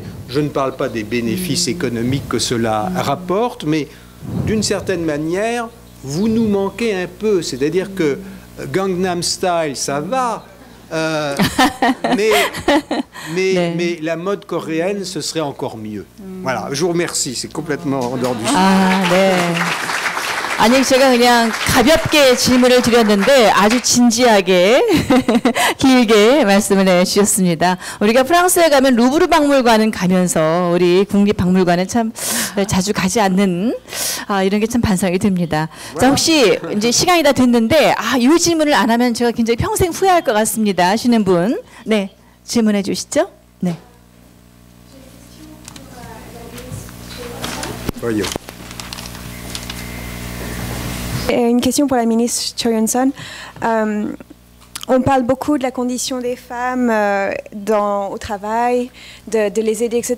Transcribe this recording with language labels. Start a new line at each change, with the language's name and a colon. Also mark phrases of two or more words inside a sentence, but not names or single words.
French: Je ne parle pas des bénéfices économiques que cela rapporte, mais d'une certaine manière, vous nous manquez un peu. C'est-à-dire que Gangnam Style, ça va, mais la mode coréenne, ce serait encore mieux. Voilà, je vous remercie. C'est complètement en dehors du sujet.
Korean: 아니 제가 그냥 가볍게 질문을 드렸는데 아주 진지하게 길게 말씀을 해주셨습니다. 우리가 프랑스에 가면 루브르 박물관은 가면서 우리 국립박물관은 참 자주 가지 않는 이런 게 참 반성이 듭니다. 자, 혹시 이제 시간이 다 됐는데 이 질문을 안 하면 제가 굉장히 평생 후회할 것 같습니다. 하시는 분, 네, 질문해 주시죠. 네.
French: Une question pour la ministre Cho Yeon-son. On parle beaucoup de la condition des femmes au travail, de les aider, etc.